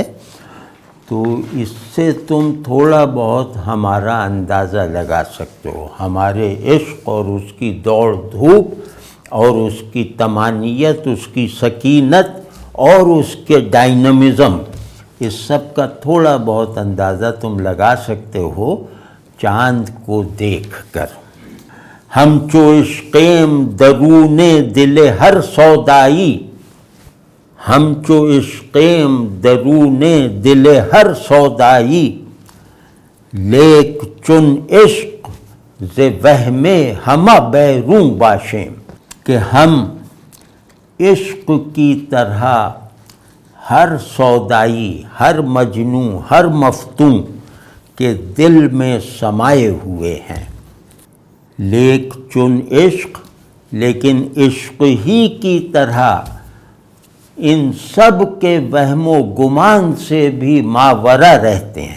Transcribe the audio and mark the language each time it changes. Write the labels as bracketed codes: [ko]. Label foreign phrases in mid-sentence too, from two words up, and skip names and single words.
[ur] تو اس سے تم تھوڑا بہت ہمارا اندازہ لگا سکتے ہو، ہمارے عشق اور اس کی دوڑ دھوپ اور اس کی طمانینت، اس کی سکینت اور اس کے ڈائنامزم، اس سب کا تھوڑا بہت اندازہ تم لگا سکتے ہو چاند کو دیکھ کر. [fa] ہم چو عشقیم درون دل ہر سودائی، ہم چو عشقیم درون دل ہر سودائی، لیک چن عشق ز وہم ہمہ بیرون باشیم. [ur] کہ ہم عشق کی طرح ہر سودائی، ہر مجنوں، ہر مفتون کے دل میں سمائے ہوئے ہیں. [fa] لیک چن عشق، [ur] لیکن عشق ہی کی طرح ان سب کے وہم و گمان سے بھی ماورا رہتے ہیں.